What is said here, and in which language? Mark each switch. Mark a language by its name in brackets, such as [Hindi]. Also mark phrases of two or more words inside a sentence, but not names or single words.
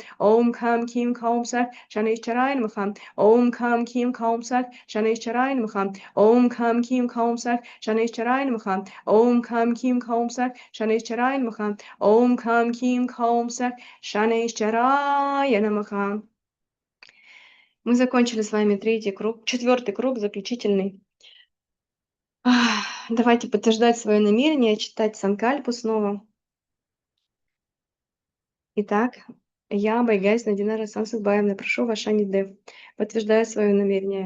[Sanskrit] ॐ कं कीं कौं सः शनैश्चराय नमः। ॐ कं कीं कौं सः शनैश्चराय नमः. ॐ कं कीं कौं सः शनैश्चराय नमः। ॐ कं कीं कौं सः शनैश्चराय नमः. ॐ कं कीं कौं सः शनैश्चराय नमः. [Russian] Мы закончили с вами третий круг, четвертый круг, заключительный. Давайте подтверждать свое намерение, читать Санкальпу снова. Итак, я, Байгайс Надинара Сансадбаевна, прошу вас, Шани Дев, подтверждаю свое намерение.